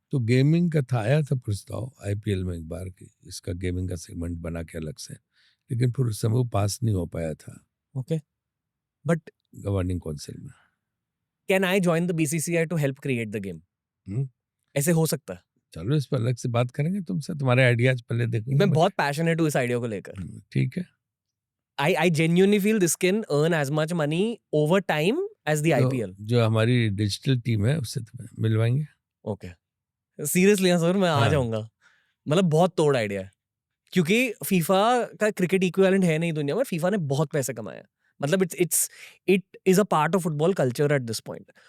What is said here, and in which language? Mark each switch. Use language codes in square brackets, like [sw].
[hi] तो गेमिंग का था, आया था प्रस्ताव आईपीएल में एक बार कि इसका गेमिंग का सेगमेंट बना के अलग से, लेकिन फिर उस समय वो पास नहीं हो पाया था [en] okay, but [hi] गवर्निंग काउंसिल में। [en] Can I join the BCCI to help create the game? [hi] हम्म, ऐसे हो सकता है? चलो इस पर अलग से बात करेंगे तुमसे, तुम्हारे आइडियाज पहले देखेंगे। मैं बहुत पैशनेट हूँ इस आइडिया को लेकर। ठीक है। [en] I genuinely feel this can earn as much money over time as the [hi] तो [en] IPL. [hi] जो हमारी डिजिटल टीम है उससे तुम्हें मिलवाएंगे। ओके, सीरियसली हाँ सर, मैं आ हाँ। जाऊंगा। मतलब बहुत तोड़ आइडिया है, क्योंकि फीफा का क्रिकेट इक्विवेलेंट है नहीं दुनिया में। फीफा ने बहुत पैसे कमाए हैं। मतलब [en] It is a part of football culture at this point.